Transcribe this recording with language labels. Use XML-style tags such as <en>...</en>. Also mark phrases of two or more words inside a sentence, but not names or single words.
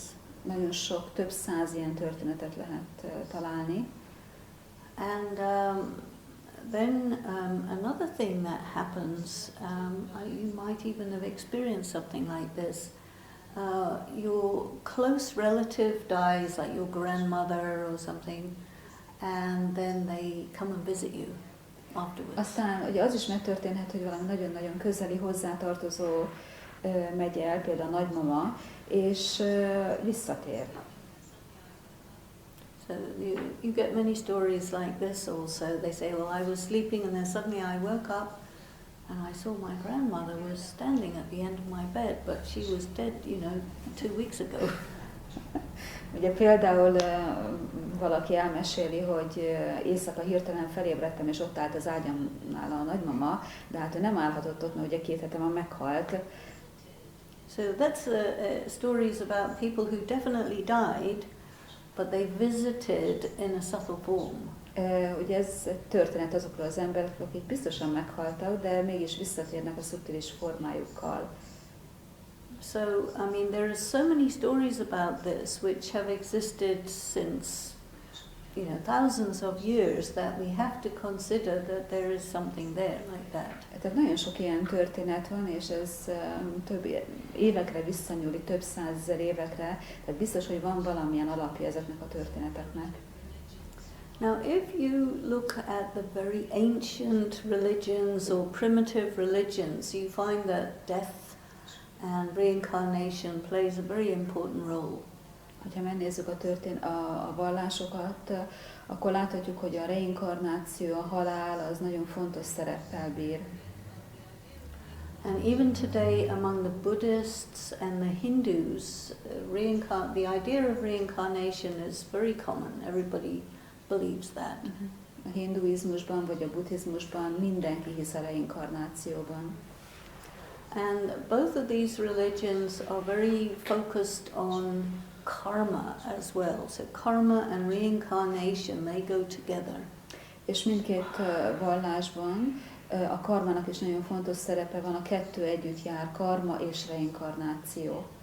<hu>Nagyon sok, több száz ilyen történetet lehet találni.</hu> <en>And then another thing that happens, you might even have experienced something like this. Your close relative dies, like your grandmother or something, and then they come and visit you afterwards.</en> <hu>Aztán ugye az is megtörténhet, hogy valami nagyon-nagyon közeli hozzátartozó megy el, például a nagymama, és visszatér.</hu> <en>So you get many stories like this also. They say, well, I was sleeping and then suddenly I woke up and I saw my grandmother was standing at the end of my bed, but she was dead, 2 weeks ago.</en> <hu>Ugye például valaki elmeséli, hogy éjszaka hirtelen felébredtem, és ott állt az ágyamnál a nagymama, de hát ő nem állhatott ott, mert ugye 2 hete már meghalt.</hu> <en>So that's stories about people who definitely died, but they visited in a subtle form.</en> <hu>Ugye ez történet azokról az emberekről, akik biztosan meghaltak, de mégis visszatérnek a szubtilis formájukkal.</hu> <en>So, I mean, there are so many stories about this which have existed since, thousands of years, that we have to consider that there is something there like that.</en> <hu>Tehát nagyon sok ilyen történet van, és ez több évekre visszanyúlik, több százezer évekre, tehát biztos, hogy van valamilyen alapja ezeknek a történeteknek.</hu> <en>Now, if you look at the very ancient religions or primitive religions, you find that death and reincarnation plays a very important role.</en> <hu>Ha megnézzük a vallásokat, akkor láthatjuk, hogy a reinkarnáció, a halál az nagyon fontos szereppel bír.</hu> <en>And even today among the Buddhists and the Hindus, the idea of reincarnation is very common. Everybody believes that.</en> <hu>A hinduizmusban vagy a buddhizmusban mindenki hisz a reinkarnációban.</hu> <en>And both of these religions are very focused on karma as well. So karma and reincarnation, they go together.</en> <hu>És mindkét vallásban a karmának is nagyon fontos szerepe van, a kettő együtt jár, karma és reinkarnáció.</hu>